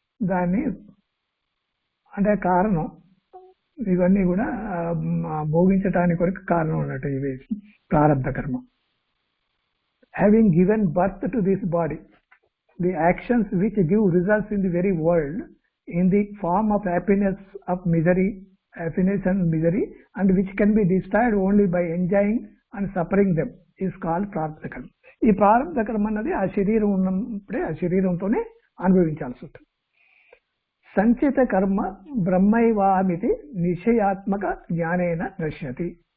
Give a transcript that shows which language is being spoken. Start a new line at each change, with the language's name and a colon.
Telugu: దాన్ని అంటే కారణం ఇవన్నీ కూడా భోగించడానికి కొరకు కారణం అన్నట్టు ఇవి ప్రారబ్ధ కర్మ.
English: Having given birth to this body the actions which give results in the very world in the form of happiness and misery and which can be destroyed only by enjoying and suffering them is called prarabdha karma.
Telugu: ఈ ప్రారంభ కర్మ అన్నది ఆ శరీరం ఉన్నప్పుడే ఆ శరీరంతోనే అనుభవించాల్సి ఉంటుంది.
Sanskrit: సంచిత కర్మ బ్రహ్మైవామితి నిశ్చయాత్మక జ్ఞానేన నశ్యతి.